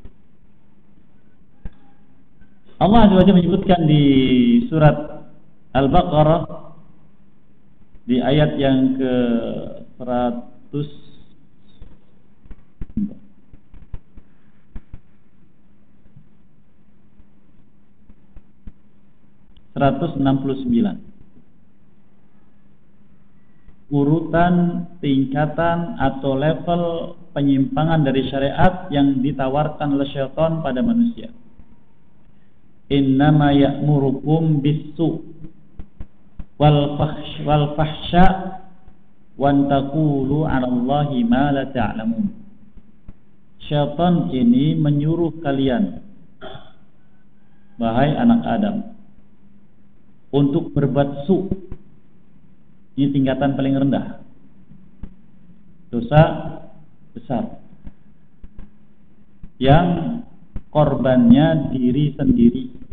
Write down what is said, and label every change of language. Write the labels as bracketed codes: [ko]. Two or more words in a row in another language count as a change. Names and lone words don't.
[id] Allah [ar] عز وجل [id] menyebutkan di surat Al-Baqarah di ayat yang ke 169. Urutan, tingkatan atau level penyimpangan dari syariat yang ditawarkan oleh syaitan pada manusia. [ar] إنما يأمركم بالسوء والفحشاء وتقولوا على الله ما لا تعلمون. [id] Syaitan ini menyuruh kalian, wahai anak Adam, untuk berbuat su'. Ini tingkatan paling rendah, dosa besar yang korbannya diri sendiri.